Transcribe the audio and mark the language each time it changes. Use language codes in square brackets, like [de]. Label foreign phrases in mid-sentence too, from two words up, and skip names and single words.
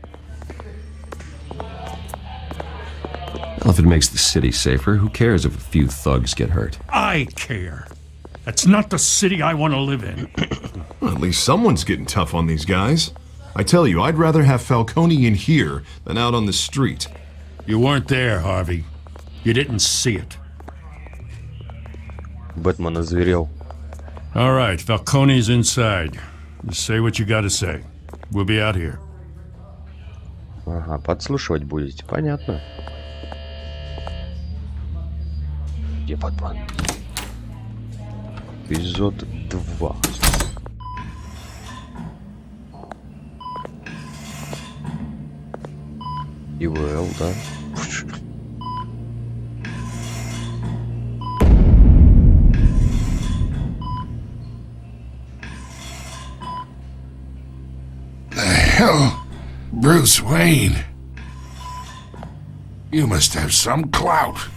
[en] Well, if it makes the city safer, who cares if a few thugs get hurt? I care. That's not the city I want to live in. Well, at least someone's getting tough on these guys. I tell you, I'd rather have Falcone in here than out on the street. You weren't there, Harvey. You didn't see it. [ru] Бэтмен озверел. [en] All right, Falcone's inside. Just say what you gotta say. We'll be out here. [ru] Ага, подслушивать будете, понятно. Где Бэтмен? Эпизод 2. ИВЛ, да? [en] Hell, Bruce Wayne. You must have some clout.